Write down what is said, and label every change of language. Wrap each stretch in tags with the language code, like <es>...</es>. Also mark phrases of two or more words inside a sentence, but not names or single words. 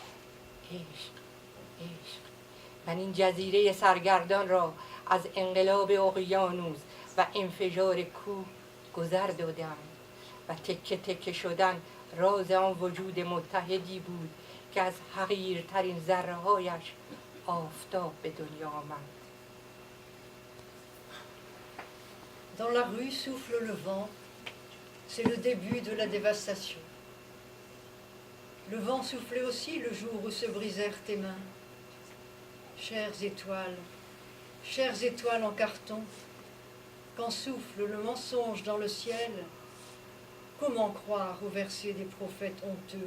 <fa>من این جزیره سرگردان را از انقلاب اقیانوس و انفجار کوه گذر دادم و تکه تکه شدن راز آن وجود متحدی بود که از حقیرترین ذره‌هایش آفتاب به دنیا آمد.</fa> <fr>Dans la rue souffle le vent, c'est le début de la dévastation. Le vent soufflait aussi le jour où se brisèrent tes mains. Chères étoiles en carton, quand souffle le mensonge dans le ciel, comment croire au verset des prophètes honteux?</fr>